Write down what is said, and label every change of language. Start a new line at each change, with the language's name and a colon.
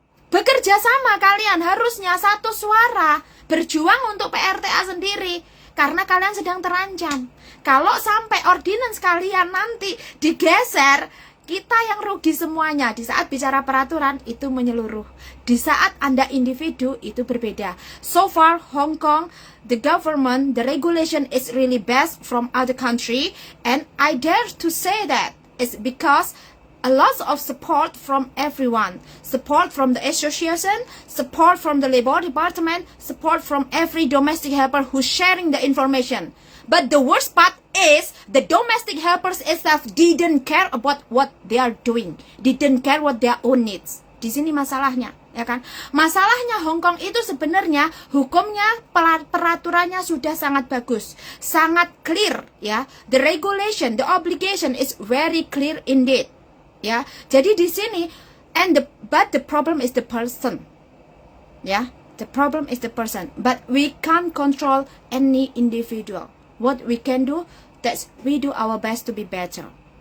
Indonesian: Bekerja sama kalian harusnya satu suara, berjuang untuk PRTA sendiri. Karena kalian sedang terancam. Kalau sampai ordinance kalian nanti digeser, kita yang rugi semuanya. Di saat bicara peraturan itu menyeluruh. Di saat Anda individu itu berbeda.
English: So far Hong Kong, the government, the regulation is really best from other country, and I dare to say that it's because a lot of support from everyone. Support from the association, support from the labor department, support from every domestic helper who's sharing the information. But the worst part is the domestic helpers itself didn't care about what they are doing. Didn't care what their own needs.
Indonesian: Di sini masalahnya, ya kan? Masalahnya Hong Kong itu sebenarnya hukumnya, peraturannya sudah sangat bagus, sangat clear, ya.
English: The regulation, the obligation is very clear indeed. Ya.
Indonesian: Jadi di sini
English: but the problem is the person. Ya. The problem is the person, but we can't control any individual. What we can do, that's we do our best to be better.